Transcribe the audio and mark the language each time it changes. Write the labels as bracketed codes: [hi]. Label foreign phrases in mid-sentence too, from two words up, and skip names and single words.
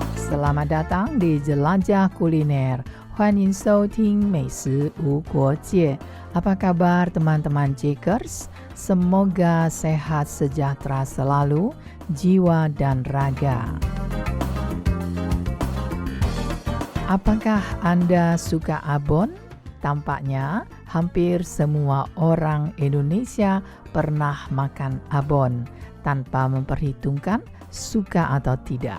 [id] selamat datang di Jelajah Kuliner. [zh] 欢迎收听美食无国界. [id] Apa kabar teman-teman Jakers? Semoga sehat sejahtera selalu, jiwa dan raga. Apakah Anda suka abon? Tampaknya hampir semua orang Indonesia pernah makan abon tanpa memperhitungkan suka atau tidak.